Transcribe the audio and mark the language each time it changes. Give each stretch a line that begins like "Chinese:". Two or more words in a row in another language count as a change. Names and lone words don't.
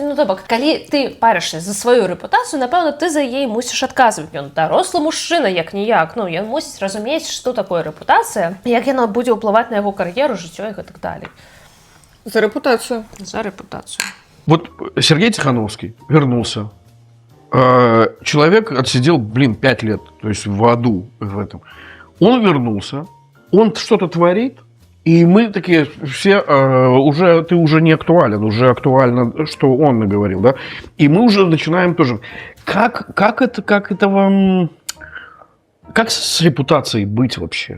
Belarusian: Ну, то бок, калі ты парышся за сваю рэпутацыю, напэўна, ты за яе мусіш адказваць. Ён дарослы мужчына, як-ніяк. Ну, ён мусіць разумець, што такое рэпутацыя, як яна будзе ўплываць на яго кар'еру, жыццё і гэтак далей. За рэпутацыю. За рэпутацыю.
Russian: Вот Сергей Тихановский вернулся. Человек отсидел, 5 лет, то есть в аду в этом. Он вернулся, он что-то творит, и мы такие все, ты уже не актуален, уже актуально, что он наговорил, да? И мы уже начинаем тоже, как это вам, как с репутацией быть вообще?